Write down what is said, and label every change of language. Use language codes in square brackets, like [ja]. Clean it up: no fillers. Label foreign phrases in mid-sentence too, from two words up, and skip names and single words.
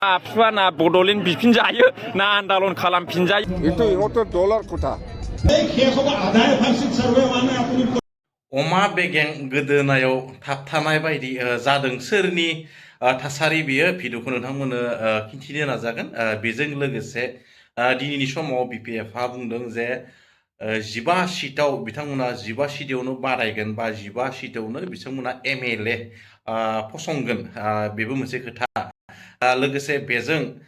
[brx] आफसुआ ना बड'लेण्ड बिफिनजायो ना आन्दालन खालामफिनजायो [as] itu ইহঁতৰ দলৰ কথা [brx] अमा बेगें गोदोनायाव थाबथानाय बायदि जादों सोरनि थासारि बेयो भिडिअखौ नोंथांमोननो खिन्थिनो नाजागोन बेजों लोगोसे दिनैनि समाव बिपिएफआ बुंदों जे 15 सिटआव बिथांमोना 15 सिटआवनो बारायगोन बा 15 सिटआवनो बिथांमोना एमएलए फसंगोन बेबो मोनसे खोथा लोगोसे बेजों